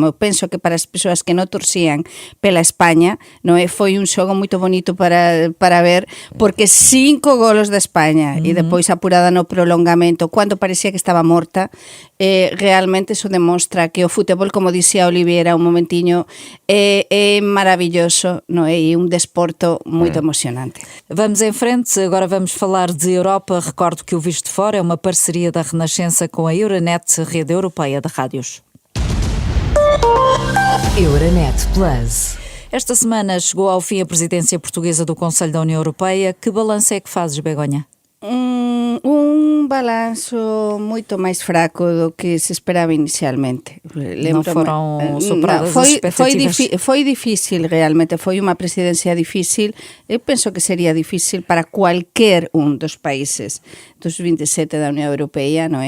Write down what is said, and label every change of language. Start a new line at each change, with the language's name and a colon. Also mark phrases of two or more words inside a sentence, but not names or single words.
Galician: Eu penso que para as persoas que non torcían pela España, non é, foi un xogo moito bonito para ver, porque 5 golos da España e depois apurada no prolongamento, cando parecía que estaba morta, realmente eso demostra que o fútbol, como dixía Oliviera un momentiño, é maravilloso, non é? E un desporto moito emocionante.
Portuguese: Vamos em frente, agora vamos falar de Europa. Recordo que o Visto Fora é uma parceria da Renascença com a Euronet, rede europeia de rádios. Euronet Plus. Esta semana chegou ao fim a presidência portuguesa do Conselho da União Europeia. Que balanço é que fazes, Begonha?
Galician: Un balanço moito máis fraco do que se esperaba inicialmente. Non foron superadas as expectativas? Foi difícil, realmente, foi unha presidencia difícil. Eu penso que sería difícil para cualquier un dos países dos 27 da Unión Europea, non é?